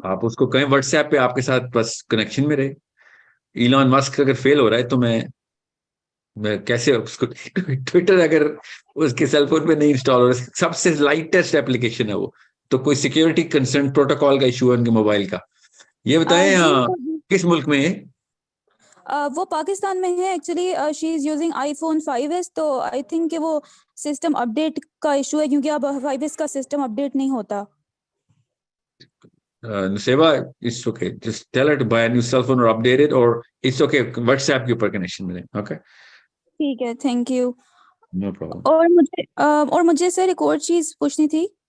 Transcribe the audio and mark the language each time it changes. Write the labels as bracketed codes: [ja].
[ur] آپ اس کو کہیں واٹس ایپ پہ آپ کے ساتھ بس کنیکشن میں رہے. ایلان مسک اگر فیل ہو رہا ہے تو میں کیسے اس کو ٹویٹر اگر اس کے سیل فون پہ نہیں انسٹال ہو رہا, سب سے لائٹسٹ اپلیکیشن ہے وہ, تو کوئی سیکیورٹی کنسرن پروٹوکال کا ایشو ہے ان کے موبائل کا. یہ بتائیں جی کس ملک میں ہے؟ وہ پاکستان میں ہے actually. [en] she is using iPhone 5s, [ur] تو [en] I think [ur] کہ وہ سسٹم اپ ڈیٹ کا ایشو ہے کیونکہ اب 5s کا سسٹم اپ ڈیٹ نہیں ہوتا. [en] Nuseba, it's okay. Just tell her to buy a new cell phone or update it, or it's okay. [ur] WhatsApp کے اوپر کنیکشن ملے. [en] Okay. [ur] ٹھیک ہے, تھینک یو. [en] No problem. [ur] اور مجھے سر ایک اور چیز پوچھنی تھی